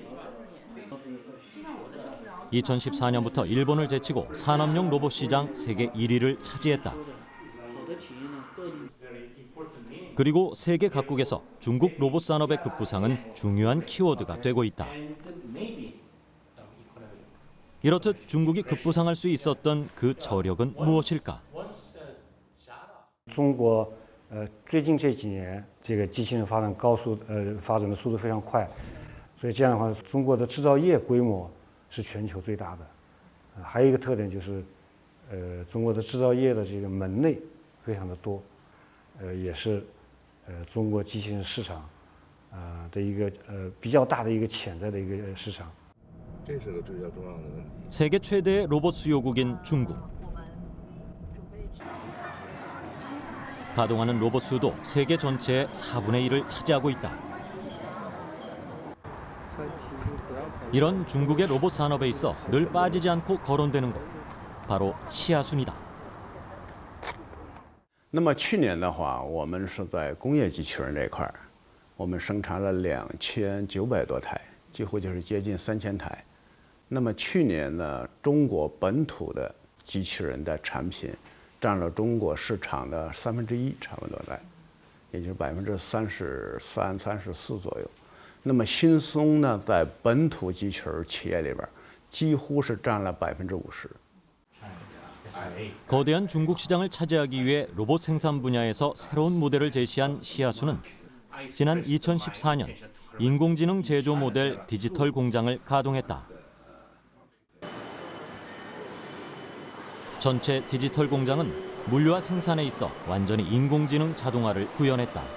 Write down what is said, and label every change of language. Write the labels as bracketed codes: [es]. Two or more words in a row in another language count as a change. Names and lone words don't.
[ko] 2014년부터 일본을 제치고 산업용 로봇 시장 세계 1위를 차지했다. 그리고 세계 각국에서 중국 로봇 산업의 급부상은 중요한 키워드가 되고 있다. 이렇듯 중국이 급부상할 수 있었던 그 저력은 무엇일까? [zh] 中国最近这几年这个机器人发展的速度非常快，所以这样的话，中国的制造业规模是全球最大的。还有一个特点就是，中国的制造业的这个门类非常的多，也是中国机器人市场的一个比较大的一个潜在的一个市场。这是个最重要的问题。 [ko] 세계 최대의 로봇 수요국인 중국. 가동하는 로봇 수도 세계 전체의 4분의 1을 차지하고 있다. 이런 중국의 로봇 산업에 있어 늘 빠지지 않고 거론되는 것, 바로 시아순이다. [zh] 那么去年的话，我们是在工业机器人这块，我们生产了2900多台，几乎就是接近3000台。那么去年呢，中国本土的机器人的产品占了中国市场的1/3，差不多在，也就是33%、34%左右。那么新松呢，在本土机器人企业里边，几乎是占了50%。 [ko] 거대한 중국 시장을 차지하기 위해 로봇 생산 분야에서 새로운 모델을 제시한 시아순은 지난 2014년 인공지능 제조 모델 디지털 공장을 가동했다. 전체 디지털 공장은 물류와 생산에 있어 완전히 인공지능 자동화를 구현했다.